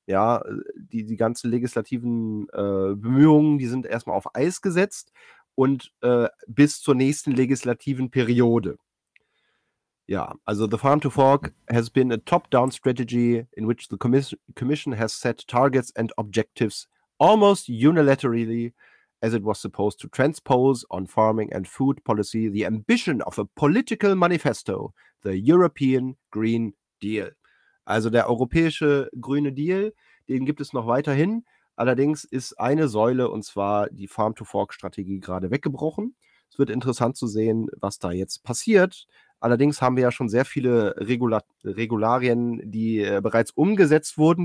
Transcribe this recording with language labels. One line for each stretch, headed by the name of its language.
German: Ja, die ganzen legislativen Bemühungen, die sind erstmal auf Eis gesetzt und bis zur nächsten legislativen Periode. Ja, also
English: the farm to fork has been a top-down strategy in which the commission has set targets and objectives almost unilaterally as it was supposed to transpose on farming and food policy the ambition of a political manifesto, the European Green Deal.
German: Also der europäische grüne Deal, den gibt es noch weiterhin. Allerdings ist eine Säule, und zwar die Farm-to-Fork-Strategie, gerade weggebrochen. Es wird interessant zu sehen, was da jetzt passiert. Allerdings haben wir ja schon sehr viele Regularien, die bereits umgesetzt wurden.